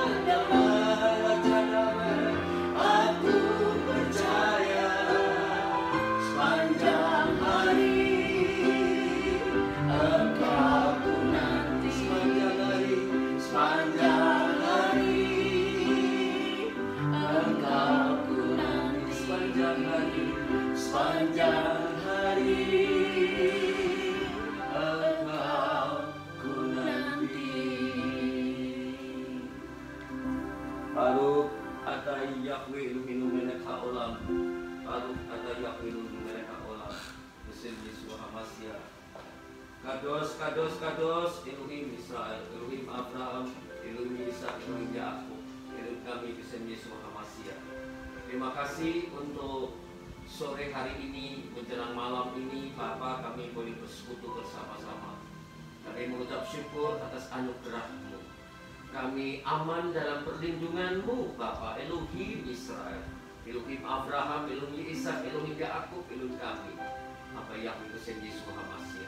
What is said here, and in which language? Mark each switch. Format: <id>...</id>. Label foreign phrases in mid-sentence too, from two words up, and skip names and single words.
<id>damai, aku percaya sepanjang hari Engkau ku nanti, sepanjang hari Engkau ku nanti, sepanjang hari Engkau ku nanti.</id> <he>ברוך אתה יהוה אלהינו מלך העולם ברוך אתה יהוה אלהינו מלך העולם בשם ישוע המשיח. קדוש קדוש קדוש אלהי ישראל אלהי אברהם אלהי יצחק אלהי יעקב אלהי kami בשם ישוע המשיח.</he> <id>Terima kasih untuk sore hari ini, menjelang malam ini, Bapa, kami boleh bersekutu bersama-sama. Kami mengucap syukur atas anugerah-Mu. Kami aman dalam perlindungan-Mu, Bapa,</id> <he>אלהי ישראל אלהי אברהם אלהי יצחק אלהי יעקב,</he> <id>Elohim kami, Bapa Yahweh</id> <he>בשם ישוע המשיח.</he>